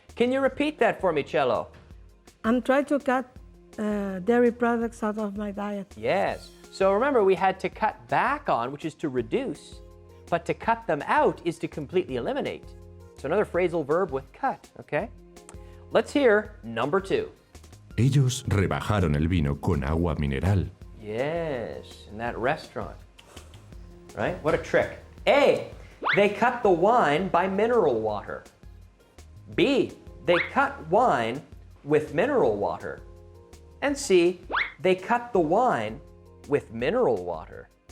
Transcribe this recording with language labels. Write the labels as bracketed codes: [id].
[en] Can you repeat that for me, Cello? I'm trying to cut dairy products out of my diet. Yes. So remember, we had to cut back on, which is to reduce, but to cut them out is to completely eliminate. So another phrasal verb with cut, okay? Let's hear number 2. [es] Ellos rebajaron el vino con agua mineral. [en] Yes, in that restaurant. Right? What a trick. A, they cut the wine by mineral water. B, they cut wine with mineral water. And C, they cut the wine with mineral water.